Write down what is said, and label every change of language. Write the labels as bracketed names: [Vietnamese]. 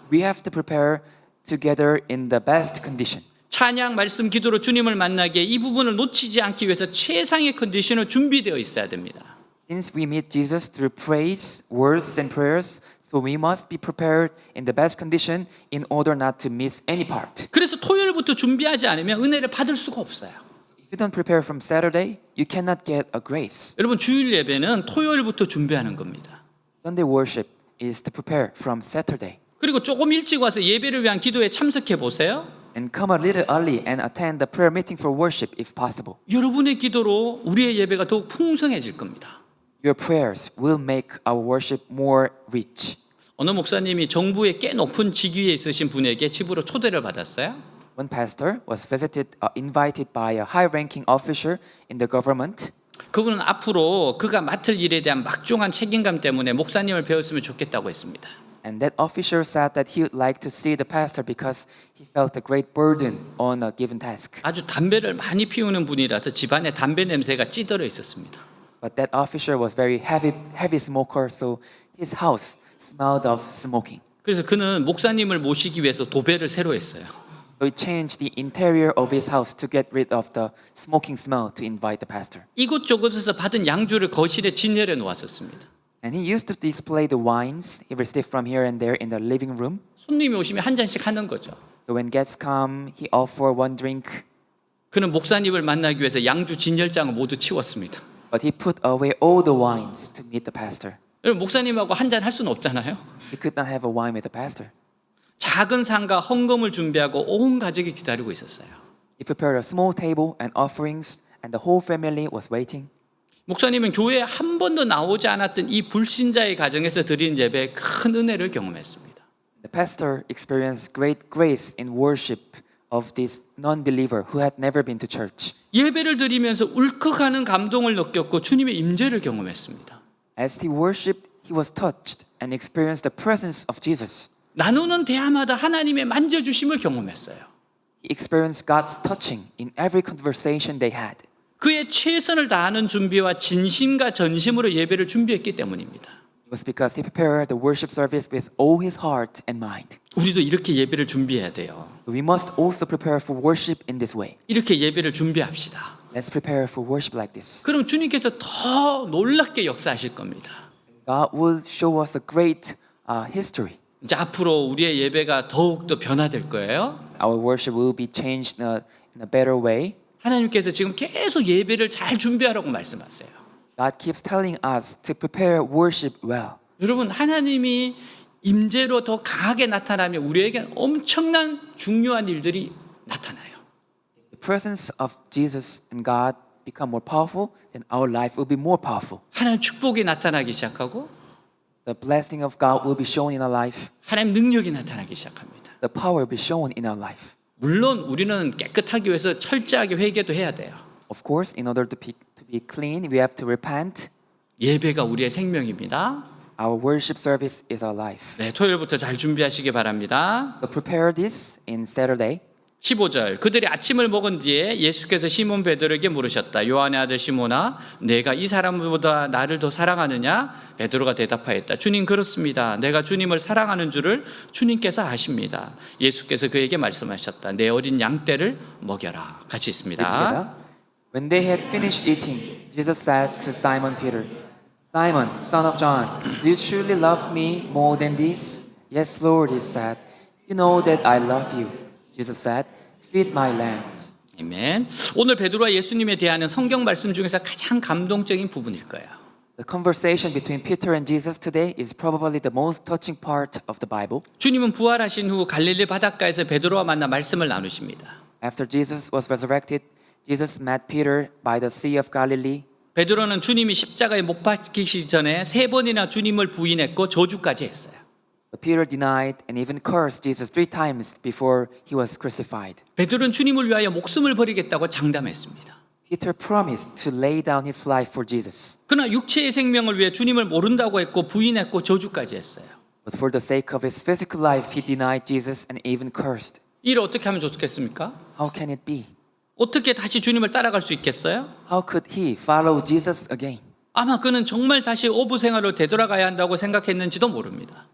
[English] We have to prepare together in the best condition. [Korean] 찬양, 말씀, 기도로 주님을 만나게 이 부분을 놓치지 않기 위해서 최상의 컨디션으로 준비되어 있어야 됩니다. [English] Since we meet Jesus through praise, words, and prayers, so we must be prepared in the best condition in order not to miss any part. [Korean] 그래서 토요일부터 준비하지 않으면 은혜를 받을 수가 없어요. [English] If you don't prepare from Saturday, you cannot get a grace. [Korean] 여러분 주일 예배는 토요일부터 준비하는 겁니다. [English] Sunday worship is to prepare from Saturday. [Korean] 그리고 조금 일찍 와서 예배를 위한 기도에 참석해 보세요. [English] And come a little early and attend the prayer meeting for worship if possible. [Korean] 여러분의 기도로 우리의 예배가 더욱 풍성해질 겁니다. [English] Your prayers will make our worship more rich. [Korean] 어느 목사님이 정부의 꽤 높은 직위에 있으신 분에게 집으로 초대를 받았어요. [English] One pastor was invited by a high-ranking officer in the government. [Korean] 그분은 앞으로 그가 맡을 일에 대한 막중한 책임감 때문에 목사님을 배웠으면 좋겠다고 했습니다. [English] And that officer said that he would like to see the pastor because he felt a great burden on a given task. [Korean] 아주 담배를 많이 피우는 분이라서 집안에 담배 냄새가 찌들어 있었습니다. [English] But that officer was very heavy smoker, so his house smelled of smoking. [Korean] 그래서 그는 목사님을 모시기 위해서 도배를 새로 했어요. [English] So he changed the interior of his house to get rid of the smoking smell to invite the pastor. [Korean] 이곳저곳에서 받은 양주를 거실에 진열해 놓았었습니다. [English] And he used to display the wines he received from here and there in the living room. [Korean] 손님이 오시면 한 잔씩 하는 거죠. [English] So when guests come, he offered one drink, [Korean] 그는 목사님을 만나기 위해서 양주 진열장을 모두 치웠습니다. [English] but he put away all the wines to meet the pastor. [Korean] 여러분 목사님하고 한 잔 할 수는 없잖아요. [English] He could not have a wine with the pastor. [Korean] 작은 상과 헌금을 준비하고 온 가족이 기다리고 있었어요. [English] He prepared a small table and offerings, and the whole family was waiting. [Korean] 목사님은 교회에 한 번도 나오지 않았던 이 불신자의 가정에서 드린 예배에 큰 은혜를 경험했습니다. [English] The pastor experienced great grace in worship of this non-believer who had never been to church. [Korean] 예배를 드리면서 울컥하는 감동을 느꼈고 주님의 임재를 경험했습니다. [English] As he worshipped, he was touched and experienced the presence of Jesus. [Korean] 나누는 대화마다 하나님의 만져주심을 경험했어요. [English] He experienced God's touching in every conversation they had. [Korean] 그의 최선을 다하는 준비와 진심과 전심으로 예배를 준비했기 때문입니다. [English] It was because he prepared the worship service with all his heart and mind. [Korean] 우리도 이렇게 예배를 준비해야 돼요. [English] So we must also prepare for worship in this way. [Korean] 이렇게 예배를 준비합시다. [English] Let's prepare for worship like this. [Korean] 그럼 주님께서 더 놀랍게 역사하실 겁니다. [English] God will show us a great history. [Korean] 이제 앞으로 우리의 예배가 더욱더 변화될 거예요. [English] Our worship will be changed in a better way. [Korean] 하나님께서 지금 계속 예배를 잘 준비하라고 말씀하세요. [English] God keeps telling us to prepare worship well. [Korean] 여러분 하나님이 임재로 더 강하게 나타나면 우리에게 엄청난 중요한 일들이 나타나요. [English] The presence of Jesus and God become more powerful, then our life will be more powerful. [Korean] 하나님 축복이 나타나기 시작하고 [English] The blessing of God will be shown in our life. [Korean] 하나님 능력이 나타나기 시작합니다. [English] The power will be shown in our life. [Korean] 물론 우리는 깨끗하기 위해서 철저하게 회개도 해야 돼요. [English] Of course, in order to be clean, we have to repent. [Korean] 예배가 우리의 생명입니다. [English] Our worship service is our life. [Korean] 네, 토요일부터 잘 준비하시기 바랍니다. [English] So prepare this in Saturday. [Korean] 15절 그들이 아침을 먹은 뒤에 예수께서 시몬 베드로에게 물으셨다. 요한의 아들 시몬아 내가 이 사람보다 나를 더 사랑하느냐? 베드로가 대답하였다. 주님 그렇습니다. 내가 주님을 사랑하는 줄을 주님께서 아십니다. 예수께서 그에게 말씀하셨다. 내 어린 양떼를 먹여라. 같이 있습니다. [English] together. When they had finished eating, Jesus said to Simon Peter, Simon, son of John, do you truly love me more than this? Yes, Lord, he said. You know that I love you. Jesus said, feed my lambs. [Korean] 아멘. 오늘 베드로와 예수님에 대한 성경 말씀 중에서 가장 감동적인 부분일 거예요. [English] The conversation between Peter and Jesus today is probably the most touching part of the Bible. [Korean] 주님은 부활하신 후 갈릴리 바닷가에서 베드로와 만나 말씀을 나누십니다. [English] After Jesus was resurrected, Jesus met Peter by the Sea of Galilee. [Korean] 베드로는 주님이 십자가에 못 박히시기 전에 3번이나 주님을 부인했고 저주까지 했어요. [English] But Peter denied and even cursed Jesus 3 times before he was crucified. [Korean] 베드로는 주님을 위하여 목숨을 버리겠다고 장담했습니다. [English] Peter promised to lay down his life for Jesus. [Korean] 그러나 육체의 생명을 위해 주님을 모른다고 했고 부인했고 저주까지 했어요. [English] But for the sake of his physical life, he denied Jesus and even cursed. [Korean] 이를 어떻게 하면 좋겠습니까? [English] How can it be? [Korean] 어떻게 다시 주님을 따라갈 수 있겠어요? [English] How could he follow Jesus again? [Korean] 아마 그는 정말 다시 어부 생활로 되돌아가야 한다고 생각했는지도 모릅니다.